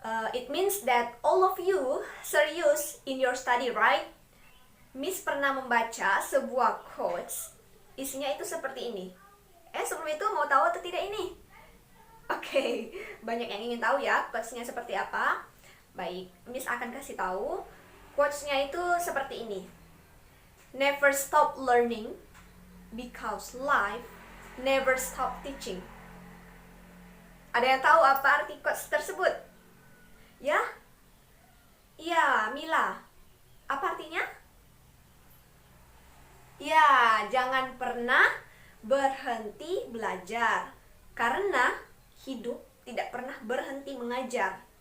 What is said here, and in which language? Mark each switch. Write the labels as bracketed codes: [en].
[en] It means that all of you serious in your study, right? [id] Miss pernah membaca sebuah quotes, isinya itu seperti ini. Sebelum itu mau tahu atau tidak ini? Oke, banyak yang ingin tahu ya quotesnya seperti apa. Baik, Miss akan kasih tahu. Quotesnya itu seperti ini. [en] Never stop learning because life never stop teaching. [id] Ada yang tahu apa arti quotes tersebut? Ya? Iya, Mila. Apa artinya? Ya, jangan pernah berhenti belajar. Karena hidup tidak pernah berhenti mengajar.